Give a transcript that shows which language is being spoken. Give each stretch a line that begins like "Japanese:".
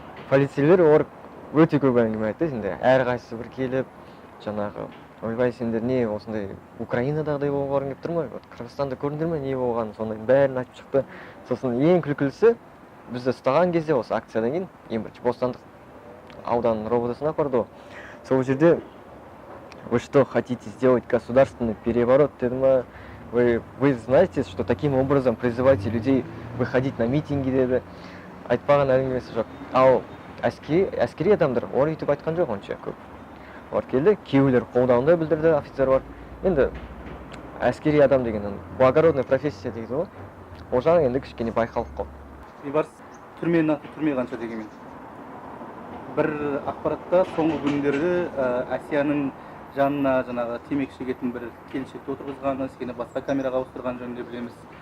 Kazakh: Полицейлер олар өте көп әңгіме айтты. Әрқайсысы бір келіп, жаңағы ойбай, сендер не осындай Украинадағыдай болғарың кеп тұр ма? Қырғызстанда көрдіңдер ме не болғанын, сондай бәрін айтып шықты. Сосын ең күлкілісі, бізді ұстаған кезде осы акциядан кейін, ең бірінші Бостандық ауданның роботасына апарды ғой.
Russian: Сол жерде вы что, хотите сделать государственный переворот,
Kazakh: деді ма?
Russian: Вы знаете, что таким образом призываете людей выходить на митинги,
Kazakh: деді. Айтпаған әңгімесі жоқ. Ал әскери адамдар олар өйтіп айтқан жоқ онша көп. Олар келді, кейбіреулер қолдауында білдірді, офицер бар. Енді әскери адам деген
Russian: благородная профессия
Kazakh: дейді ғой. Ол жағынан енді кішкене байқалып қалды. Бейбарыс түрменің аты түрме қанша дегенмен. Бір ақпаратта соңғы күндері Асияның жанына жаңағы темекі шегетін бір келіншекті отырғызғаны, сені басқа камераға ауыстырған жөнінде білеміз.